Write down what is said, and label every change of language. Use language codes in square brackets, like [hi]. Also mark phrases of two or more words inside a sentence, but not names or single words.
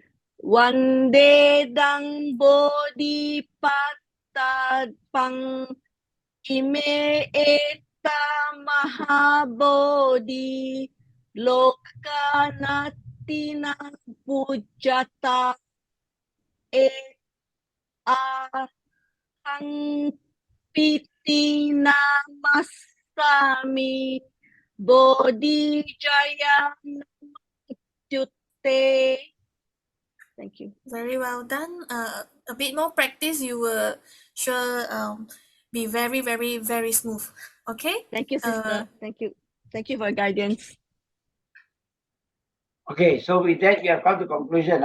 [pi] Vandedang Bodhi Patapang Ime Eta Mahabodhi Lokanatina Pujata Ahang Piti Namasami Bodhi Jaya Namacute. [en] Thank you. Very well done. A bit more practice, you will sure be very, very, very smooth. Okay? Thank you, sister. Thank you. Thank you for your guidance. Okay, so with that, we have come to conclusion.